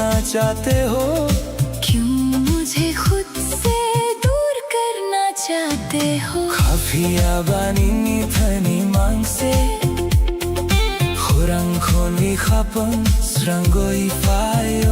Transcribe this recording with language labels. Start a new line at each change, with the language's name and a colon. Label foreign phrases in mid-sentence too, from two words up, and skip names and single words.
Hindi: चाहते हो? क्यों मुझे खुद से दूर करना चाहते हो?
Kok Borok: Khafia banini thani mangse Khurang khoni khapang srangoi fayo